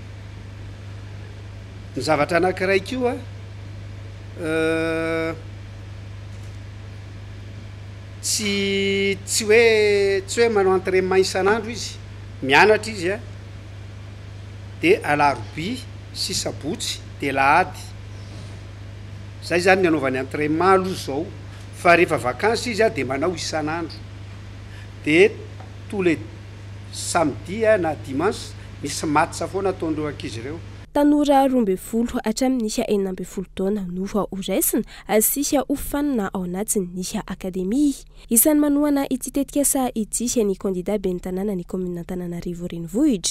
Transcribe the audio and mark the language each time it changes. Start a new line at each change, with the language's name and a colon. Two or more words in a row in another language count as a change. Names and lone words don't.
Malagasy: Ny zavatra anankiray koa tsy hoe manao entraînement isan'andro izy mianatra izy dia alarobia sy sabotsy dia lahady zay zany ny anaovany entraînement aloha zao fa rehefa vakansy izy dia manao isan'andro dia
French: tous les samedi
Malagasy: na dimanche misy match foana ataondreo ankizy ireo. Tanora 12 hatramin'ny 19 taona no horaisina sy hofanana ao anatin'ny akademia. Isan'ny manohana ity tetikasa ity ny kandida ben'ny tanàna ny commune Antananarivo renivohitra.